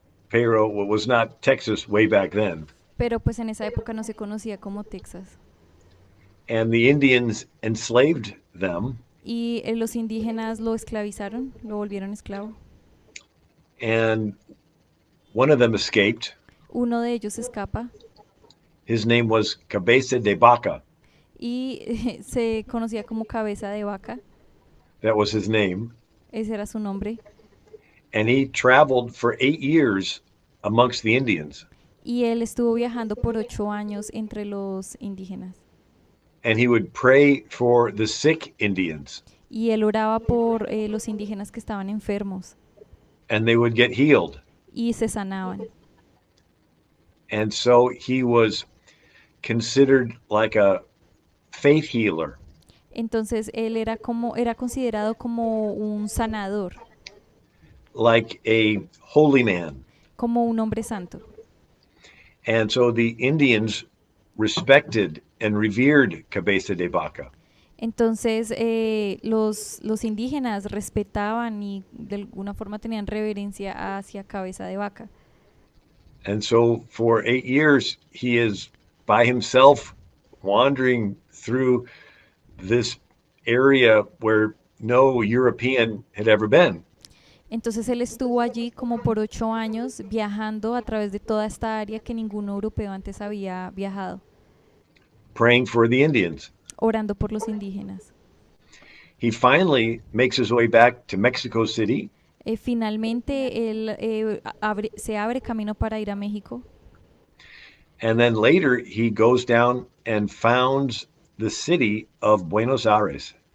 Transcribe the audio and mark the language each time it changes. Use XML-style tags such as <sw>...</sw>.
<en>Pero was not Texas way back then.</en> <es>Pero pues en esa época no se conocía como Texas.</es> <en>And the Indians enslaved them,</en> <es>Y los indígenas lo esclavizaron, lo volvieron esclavo.</es> <en>and one of them escaped.</en> <es>Uno de ellos escapa</es> <en>His name was Cabeza de Vaca.</en> <es>y se conocía como cabeza de vaca,</es> <en>That was his name.</en> <es>ese era su nombre.</es> <en>And he traveled for 8 years amongst the Indians.</en> <es>Y él estuvo viajando por 8 años entre los indígenas.</es> <en>And he would pray for the sick Indians,</en> <es>Y él oraba por los indígenas que estaban enfermos</es> <en>and they would get healed.</en> <es>y se sanaban.</es> <en>And so he was considered like a faith healer,</en> <es>Entonces él era considerado como un sanador,</es> <en>like a holy man.</en> <es>como un hombre santo.</es> <en>And so the Indians respected and revered Cabeza de Vaca.</en> <es>Entonces los indígenas respetaban y de alguna forma tenían reverencia hacia cabeza de vaca.</es> <en>And so for 8 years, he is by himself wandering through this area where no European had ever been.</en> <es>Entonces él estuvo allí como por 8 años viajando a través de toda esta área que ningún europeo antes había viajado,</es> <en>Praying for the Indians.</en> <es>orando por los indígenas.</es> <en>He finally makes his way back to Mexico City,</en> <es>Finalmente él se abre camino para ir a México</es> <en>and then later he goes down and founds the city of Buenos Aires.</en>